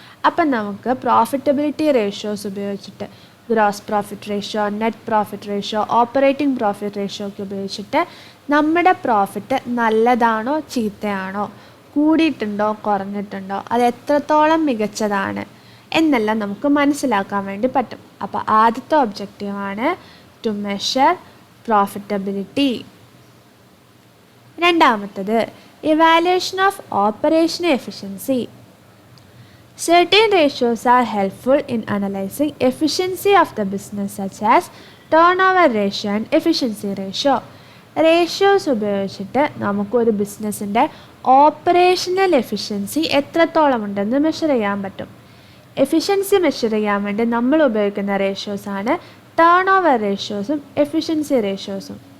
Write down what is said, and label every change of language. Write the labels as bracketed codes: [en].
[ml] അപ്പം നമുക്ക് profitability ratios ഉപയോഗിച്ചിട്ട് gross profit ratio, net profit ratio, operating profit ratio ഒക്കെ ഉപയോഗിച്ചിട്ട് നമ്മുടെ പ്രോഫിറ്റ് നല്ലതാണോ ചീത്തയാണോ, കൂടിയിട്ടുണ്ടോ കുറഞ്ഞിട്ടുണ്ടോ, അത് എത്രത്തോളം മികച്ചതാണ് എന്നെല്ലാം നമുക്ക് മനസ്സിലാക്കാൻ വേണ്ടി പറ്റും. അപ്പോൾ ആദ്യത്തെ ഒബ്ജക്റ്റീവാണ് [en] To measure profitability. [ml] രണ്ടാമത്തത് [en] Evaluation of operational efficiency. Certain ratios are helpful in analyzing efficiency of the business, such as turnover ratio and efficiency ratio. [ml] Ratios ഉപയോഗിച്ചിട്ട് നമുക്കൊരു ബിസിനസ്സിൻ്റെ ഓപ്പറേഷണൽ എഫിഷ്യൻസി എത്രത്തോളം ഉണ്ടെന്ന് മെഷർ ചെയ്യാൻ പറ്റും. എഫിഷ്യൻസി മെഷർ ചെയ്യാൻ വേണ്ടി നമ്മൾ ഉപയോഗിക്കുന്ന റേഷ്യോസാണ് ടേൺ ഓവർ റേഷ്യോസും എഫിഷ്യൻസി റേഷ്യോസും.